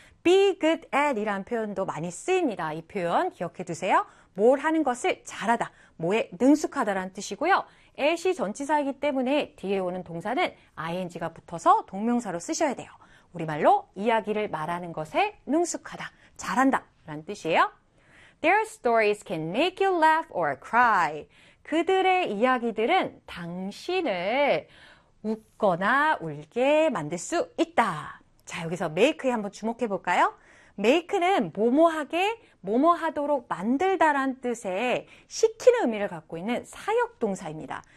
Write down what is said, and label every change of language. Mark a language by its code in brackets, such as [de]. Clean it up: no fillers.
[en] Be good at [ko] 이란 표현도 많이 쓰입니다. 이 표현 기억해 두세요. 뭘 하는 것을 잘하다. 뭐에 능숙하다란 뜻이고요. at이 전치사이기 때문에 뒤에 오는 동사는 ing가 붙어서 동명사로 쓰셔야 돼요. 우리말로 이야기를 말하는 것에 능숙하다. 잘한다. 라는 뜻이에요. [en] Their stories can make you laugh or cry. [ko] 그들의 이야기들은 당신을 웃거나 울게 만들 수 있다. 자, 여기서 make에 한번 주목해 볼까요? make는 뭐뭐하게, 뭐뭐하도록 만들다란 뜻의 시키는 의미를 갖고 있는 사역 동사입니다.